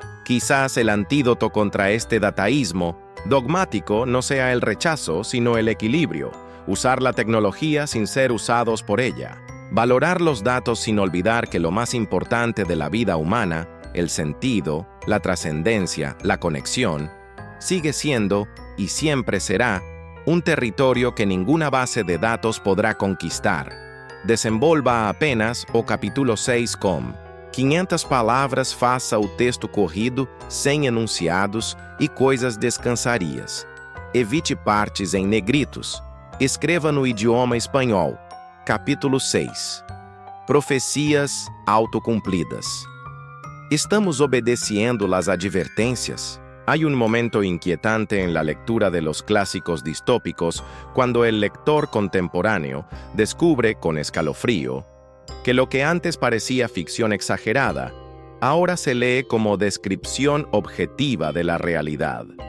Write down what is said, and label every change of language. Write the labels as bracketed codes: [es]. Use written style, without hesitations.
[es] Quizás el antídoto contra este dataísmo dogmático no sea el rechazo, sino el equilibrio, usar la tecnología sin ser usados por ella, valorar los datos sin olvidar que lo más importante de la vida humana, el sentido, la trascendencia, la conexión, sigue siendo y siempre será un territorio que ninguna base de datos podrá conquistar. [pt] Desenvolva apenas o capítulo 6 com 500 palavras faça o texto corrido, sem enunciados e coisas descansarias. Evite partes em negritos. Escreva no idioma espanhol. [es] Capítulo 6. Profecias autocumplidas. ¿Estamos obedeciendo las advertencias? Hay un momento inquietante en la lectura de los clásicos distópicos cuando el lector contemporáneo descubre con escalofrío que lo que antes parecía ficción exagerada, ahora se lee como descripción objetiva de la realidad.